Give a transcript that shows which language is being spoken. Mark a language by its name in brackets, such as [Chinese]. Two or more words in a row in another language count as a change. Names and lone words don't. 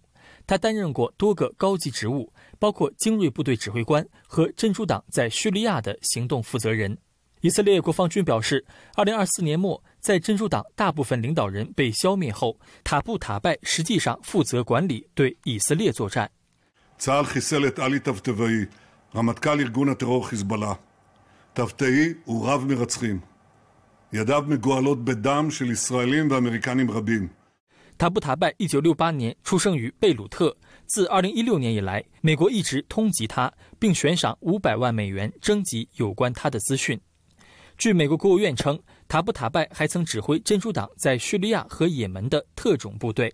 [Chinese] 他担任过多个高级职务，包括精锐部队指挥官和真主党在叙利亚的行动负责人。以色列国防军表示，2024年末，在真主党大部分领导人被消灭后，塔布塔拜实际上负责管理对以色列作战。 [Hebrew] צה"ל חיסל את עלי טבטבאי, רמטכ"ל ארגון הטרור חיזבאללה. טבטאי הוא רב מרצחים. ידיו מגואלות בדם של ישראלים ואמריקנים רבים. [Chinese] 塔布塔拜1968年出生于贝鲁特，自2016年以来，美国一直通缉他，并悬赏500万美元征集有关他的资讯。据美国国务院称，塔布塔拜还曾指挥真主党在叙利亚和也门的特种部队。